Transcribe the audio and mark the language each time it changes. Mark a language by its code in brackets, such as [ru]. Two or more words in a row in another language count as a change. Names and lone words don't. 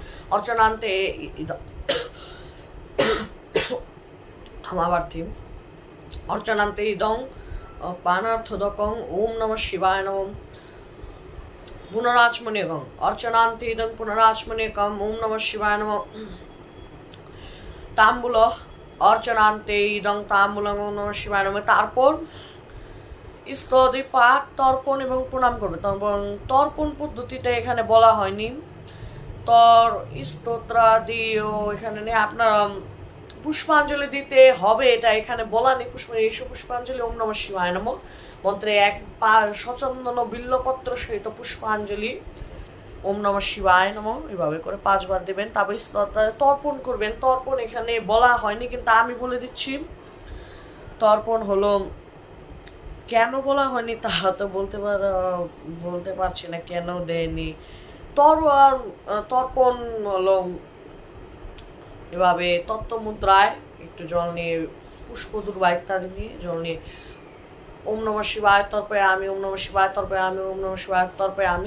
[sa] অর্চনান্তে ক্ষমাপ্রার্থী অর্চনান্তে ইদং পানার্থদকং ওম নমঃ শিবায় নমঃ পুনরাচমনীয়কং অর্চনান্তে ইদং পুনরাচমনীয়কং ওম নমঃ শিবায় নমঃ তাম্বুল অর্চনান্তে ইদং তাম্বুলং ওম নমঃ শিবায় নমঃ। [bn] তারপর স্তোত্র পাঠ তর্পণ এবং প্রণাম করবে। তর্পণ পদ্ধতিটা এখানে বলা হয়নি, স্তোত্রাদিও এখানে নেই। আপনার পুষ্পাঞ্জলি দিতে হবে, এটা এখানে বলা নেই। এইসব পুষ্পাঞ্জলি [sa] ওম নমঃ শিবায় নমঃ [bn] মন্ত্রে এক সচন্দন বিল্লপত্র সহিত পুষ্পাঞ্জলি [sa] ওম নমঃ শিবায় নমঃ [bn] এভাবে করে 5 বার দেবেন। তারপর তর্পণ করবেন। তর্পণ এখানে বলা হয়নি, কিন্তু আমি বলে দিচ্ছি। তর্পণ হলো, কেন বলা হয়নি তা তো বলতে পারছি না কেন দেয়নি। তর্পণ হলো এভাবে তত্ত্বমুদ্রায় একটু জল নিয়ে, পুষ্পদুর্বা ইত্যাদি নিয়ে জল নিয়ে [sa] ওম নমঃ শিবায় [bn] তর্পে আমি, [sa] ওম নমঃ শিবায় [bn] তর্পে আমি, [sa] ওম নমঃ শিবায় [bn] তর্পে আমি।